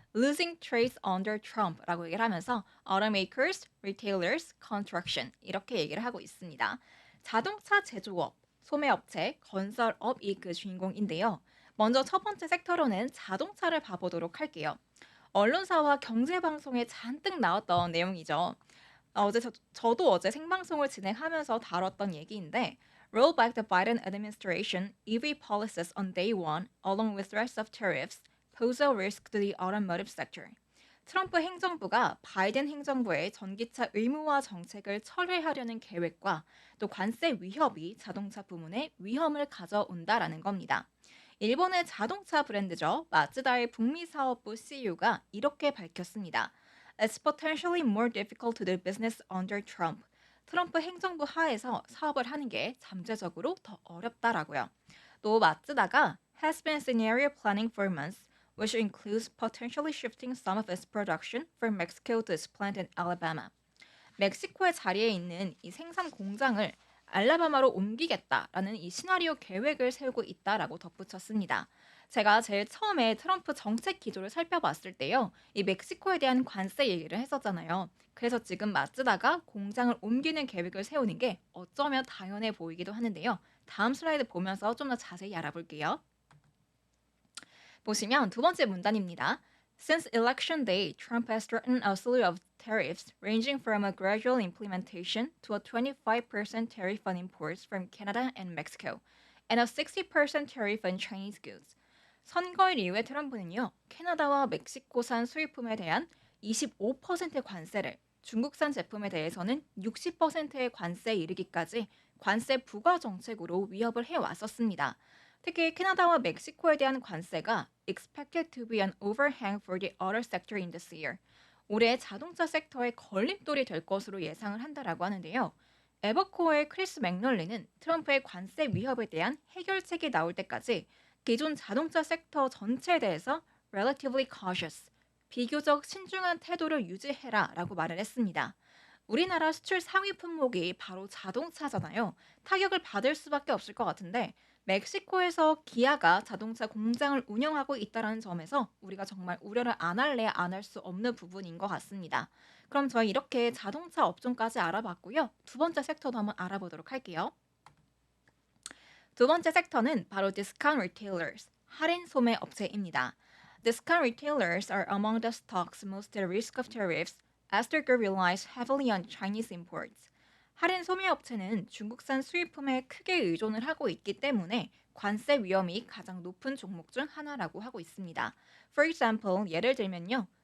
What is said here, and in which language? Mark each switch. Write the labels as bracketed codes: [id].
[en] Losing trades under Trump [ko] 라고 얘기를 하면서 automakers, retailers, construction 이렇게 얘기를 하고 있습니다. 자동차 제조업, 소매업체, 건설업이 그 주인공인데요. 먼저 첫 번째 섹터로는 자동차를 봐보도록 할게요. 언론사와 경제방송에 잔뜩 나왔던 내용이죠. 저도 어제 생방송을 진행하면서 다뤘던 얘기인데 [en] Roll back the Biden administration EV policies on day one, along with threats of tariffs, pose a risk to the automotive sector. [ko] 트럼프 행정부가 바이든 행정부의 전기차 의무화 정책을 철회하려는 계획과 또 관세 위협이 자동차 부문에 위험을 가져온다라는 겁니다. 일본의 자동차 브랜드죠. 마츠다의 북미 사업부 CEO가 이렇게 밝혔습니다. [en] It's potentially more difficult to do business under Trump. [ko] 트럼프 행정부 하에서 사업을 하는 게 잠재적으로 더 어렵다라고요. 또 마츠다가 [en] has been scenario planning for months, which includes potentially shifting some of its production from Mexico to its plant in Alabama. [ko] 멕시코의 자리에 있는 이 생산 공장을 알라바마로 옮기겠다라는 이 시나리오 계획을 세우고 있다라고 덧붙였습니다. 제가 제일 처음에 트럼프 정책 기조를 살펴봤을 때요. 이 멕시코에 대한 관세 얘기를 했었잖아요. 그래서 지금 마츠다가 공장을 옮기는 계획을 세우는 게 어쩌면 당연해 보이기도 하는데요. 다음 슬라이드 보면서 좀 더 자세히 알아볼게요. 보시면 두 번째 문단입니다. [en] Since election day, Trump has threatened a slew of tariffs ranging from a gradual implementation to a 25% tariff on imports from Canada and Mexico and a 60% tariff on Chinese goods. [ko] 선거일 이후에 트럼프는요, 캐나다와 멕시코산 수입품에 대한 25% 관세를, 중국산 제품에 대해서는 60%의 관세에 이르기까지 관세 부과 정책으로 위협을 해왔었습니다. 특히 캐나다와 멕시코에 대한 관세가 [en] expected to be an overhang for the auto sector in this year. [ko] 올해 자동차 섹터의 걸림돌이 될 것으로 예상을 한다라고 하는데요. 에버코어의 크리스 맥널리는 트럼프의 관세 위협에 대한 해결책이 나올 때까지 기존 자동차 섹터 전체에 대해서 [en] relatively cautious, [ko] 비교적 신중한 태도를 유지해라라고 말을 했습니다. 우리나라 수출 상위 품목이 바로 자동차잖아요. 타격을 받을 수밖에 없을 것 같은데 멕시코에서 기아가 자동차 공장을 운영하고 있다는 점에서 우리가 정말 우려를 안 할래 안 할 수 없는 부분인 것 같습니다. 그럼 저희 이렇게 자동차 업종까지 알아봤고요. 두 번째 섹터도 한번 알아보도록 할게요. 두 번째 섹터는 바로 discount retailers, 할인 소매 업체입니다. [en] Discount retailers are among the stocks most at risk of tariffs as their group relies heavily on Chinese imports. [ko] 할인 소매 업체는 중국산 수입품에 크게 의존을 하고 있기 때문에 관세 위험이 가장 높은 종목 중 하나라고 하고 있습니다. [en] For example, [ko] 예를 들면요.